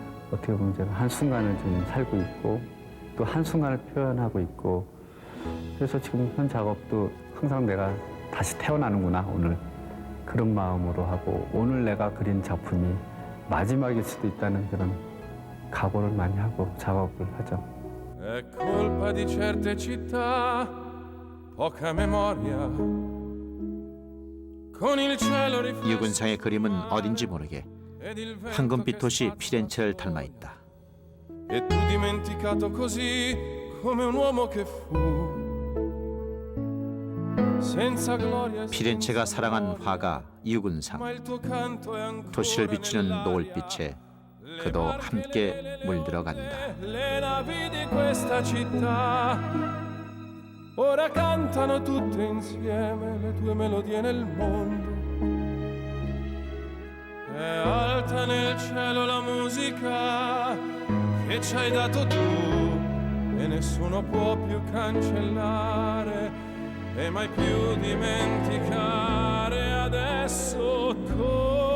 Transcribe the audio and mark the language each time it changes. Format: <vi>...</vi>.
<ko>어떻게 보면 제가 한순간을 좀 살고 있고 또 한순간을 표현하고 있고 그래서 지금 현 작업도 항상 내가 다시 태어나는구나 오늘 그런 마음으로 하고 오늘 내가 그린 작품이 마지막일 수도 있다는 그런 각오를 많이 하고 작업을 하죠.</ko> <it>È colpa di certe città, poca memoria. Con il cielo riflesso</it> <ko>유군상의 그림은 어딘지 모르게 황금빛 도시 피렌체를 닮아 있다.</ko> <it>E tu dimenticato così come un uomo che fu. Senza gloria.</it> <ko>피렌체가 사랑한 화가 유군상. 도시를 비추는 노을빛에 그도 함께 물들어간다.</ko> <it>Le navi di questa città ora cantano tutte insieme le tue melodie nel mondo. È alta nel cielo la musica che ci hai dato tu e nessuno può più cancellare e mai più dimenticare adesso.</it>